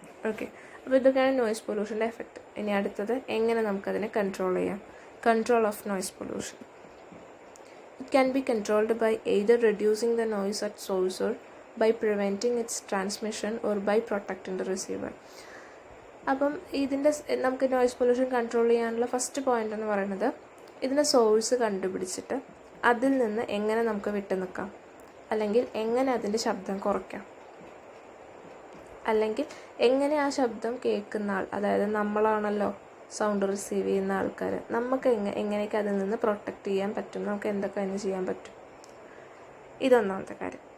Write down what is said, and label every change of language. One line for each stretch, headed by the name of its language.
Malayalam: Okay, അപ്പോൾ ഇതൊക്കെയാണ് noise പൊല്യൂഷൻ്റെ effect. ഇനി അടുത്തത് എങ്ങനെ നമുക്കതിനെ കൺട്രോൾ ചെയ്യാം.
English: Control of noise pollution. It can be controlled by either reducing the noise at source or by preventing its transmission or by protecting the receiver.
Malayalam: അപ്പം ഇതിൻ്റെ നമുക്ക് നോയ്സ് പൊല്യൂഷൻ കൺട്രോൾ ചെയ്യാനുള്ള first point എന്ന് പറയുന്നത് ഇതിൻ്റെ source കണ്ടുപിടിച്ചിട്ട് അതിൽ നിന്ന് എങ്ങനെ നമുക്ക് വിട്ടു നിൽക്കാം, അല്ലെങ്കിൽ എങ്ങനെ അതിൻ്റെ ശബ്ദം കുറയ്ക്കാം, അല്ലെങ്കിൽ എങ്ങനെ ആ ശബ്ദം കേൾക്കുന്ന ആൾ, അതായത് നമ്മളാണല്ലോ സൗണ്ട് റിസീവ് ചെയ്യുന്ന ആൾക്കാർ, നമുക്ക് എങ്ങനെയൊക്കെ അതിൽ നിന്ന് പ്രൊട്ടക്റ്റ് ചെയ്യാൻ പറ്റും, നമുക്ക് എന്തൊക്കെ അതിന് ചെയ്യാൻ പറ്റും. ഇതൊന്നാമത്തെ കാര്യം.